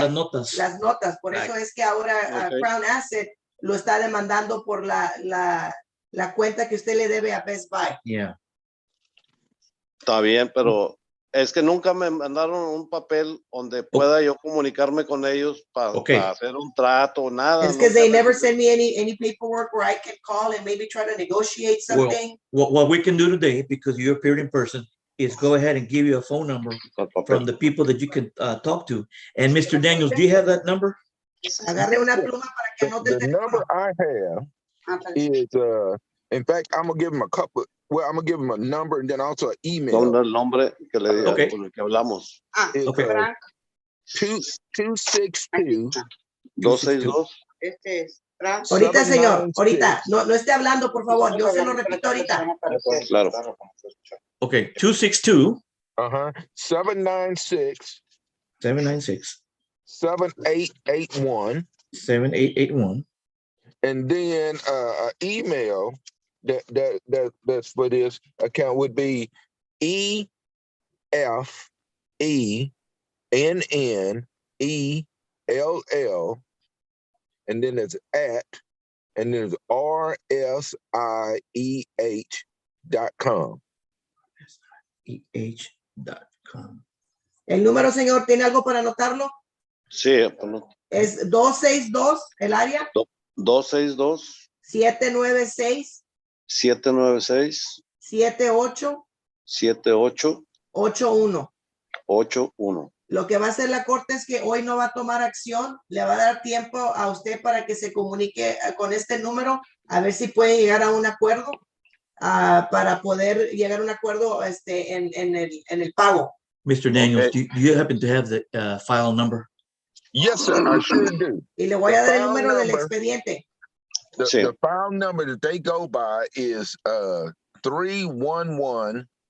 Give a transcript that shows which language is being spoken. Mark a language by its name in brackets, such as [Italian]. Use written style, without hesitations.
[Spanish] Las notas. Por eso es que ahora Crown Asset lo está demandando por la cuenta que usted le debe a Best Buy. [English] Yeah. [Spanish] Está bien, pero es que nunca me mandaron un papel donde pueda yo comunicarme con ellos para hacer un trato, nada. Es que [English] they never send me any paperwork where I can call and maybe try to negotiate something. Well, what we can do today, because you appeared in person, is go ahead and give you a phone number from the people that you can talk to. And Mr. Daniels, do you have that number? [Spanish] Agarre una pluma para que anote [English] the number I have is, in fact, I'm going to give him a couple. Well, I'm going to give him a number and then also an email. [Spanish] El nombre que le diga, con el que hablamos. [English] Okay. 262. 262. [Spanish] Ahorita, señor, ahorita. No esté hablando, por favor. Yo se lo repito ahorita. Claro. [English] Okay, 262. 796. 796. 7881. 7881. And then email that's for this account would be EFENNELL, and then it's @ and then it's RSIEH.com. EH.com. [Spanish] El número, señor, ¿tiene algo para anotarlo? Sí. Es 262, el área. 262. 796. 796. 78. 78. 81. 81. Lo que va a hacer la corte es que hoy no va a tomar acción, le va a dar tiempo a usted para que se comunique con este número, a ver si puede llegar a un acuerdo, para poder llegar a un acuerdo en el pago. [English] Mr. Daniels, do you happen to have the file number? Yes, sir, I sure do. [Spanish] Y le voy a dar el número del expediente. [English] The file number that they go by is 311-2003.